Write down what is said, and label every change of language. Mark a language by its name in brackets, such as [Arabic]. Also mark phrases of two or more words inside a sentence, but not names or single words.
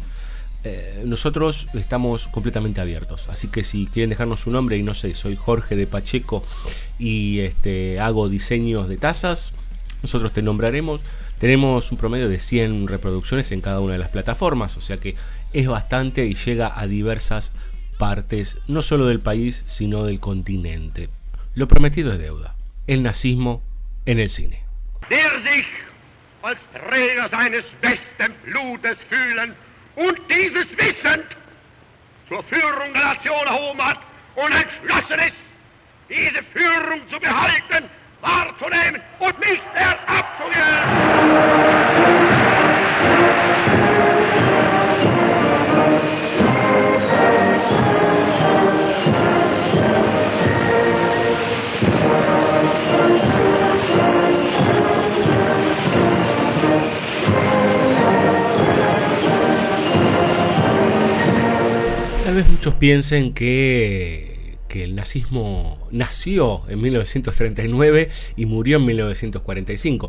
[Spanish] Nosotros estamos completamente abiertos, así que si quieren dejarnos su nombre y no sé, soy Jorge de Pacheco y hago diseños de tazas, nosotros te nombraremos. Tenemos un promedio de 100 reproducciones en cada una de las plataformas, o sea que es bastante y llega a diversas partes, no solo del país, sino del continente. Lo prometido es deuda. El nazismo en el cine. [German] Der sich als Träger seines besten Blutes fühlen und dieses wissend zur Führung der Nation erhoben hat und entschlossen ist, diese Führung zu behalten, wahrzunehmen und nicht mehr abzugeben. [Spanish] Tal vez muchos piensen que el nazismo nació en 1939 y murió en 1945.